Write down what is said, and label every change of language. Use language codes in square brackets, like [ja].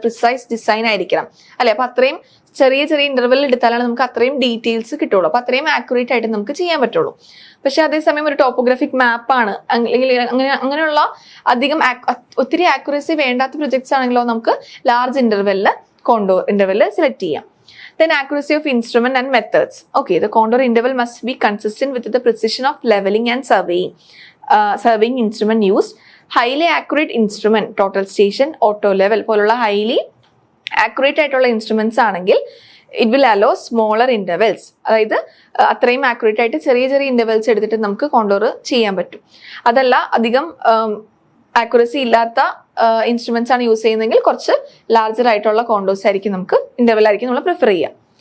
[ml] Precise design ആയിരിക്കണം അല്ലെ. അപ്പൊ അത്രയും ചെറിയ ഇന്റർവെൽ എടുത്താലാണ് നമുക്ക് അത്രയും ഡീറ്റെയിൽസ് കിട്ടുള്ളൂ. അപ്പൊ അത്രയും ആക്യുറേറ്റ് ആയിട്ട് നമുക്ക് ചെയ്യാൻ പറ്റുള്ളൂ. പക്ഷെ അതേസമയം ഒരു ടോപ്പോഗ്രാഫിക് മാപ്പാണ്, അല്ലെങ്കിൽ അങ്ങനെയുള്ള അധികം ഒത്തിരി ആക്യുറസി വേണ്ടാത്ത പ്രൊജക്ട്സ് ആണെങ്കിലോ നമുക്ക് ലാർജ് കോണ്ടോർ ഇന്റർവെൽ സെലക്ട് ചെയ്യാം. [en] Then accuracy of instrument and methods. Okay, the contour interval must be consistent with the precision of leveling and surveying instrument used. Highly accurate instrument, total station, auto level പോലുള്ള highly accurate ആയിട്ടുള്ള instruments ആണെങ്കിൽ it will allow smaller intervals, [ml] അതായത് അത്രയും accurate ആയിട്ട് ചെറിയ ചെറിയ intervals എടുത്തിട്ട് നമുക്ക് കോണ്ടോർ ചെയ്യാൻ പറ്റും. അതല്ല അധികം ആക്യുറസി ഇല്ലാത്ത ഇൻസ്ട്രുമെന്റ്സ് ആണ് യൂസ് ചെയ്യുന്നതെങ്കിൽ കുറച്ച് ലാർജർ ആയിട്ടുള്ള കോണ്ടോസ് ആയിരിക്കും നമുക്ക് ഇന്റർവെൽ ആയിരിക്കും നമ്മൾ പ്രിഫർ ചെയ്യുക.